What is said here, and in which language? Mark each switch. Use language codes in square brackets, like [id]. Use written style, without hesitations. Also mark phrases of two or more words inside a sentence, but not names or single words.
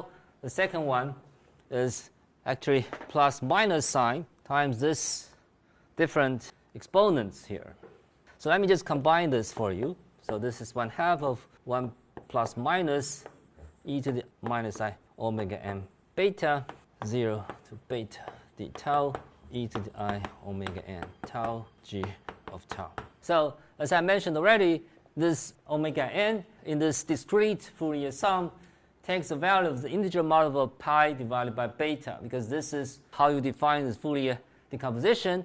[en] The second one is actually plus minus sign times this different exponents here. So let me just combine this for you. So this is 1/2 of 1 plus minus e to the minus I omega n beta 0 to beta d tau e to the I omega n tau g of tau. So as I mentioned already, this omega n in this discrete Fourier sum takes the value of the integer multiple of pi divided by beta, because this is how you define this Fourier decomposition.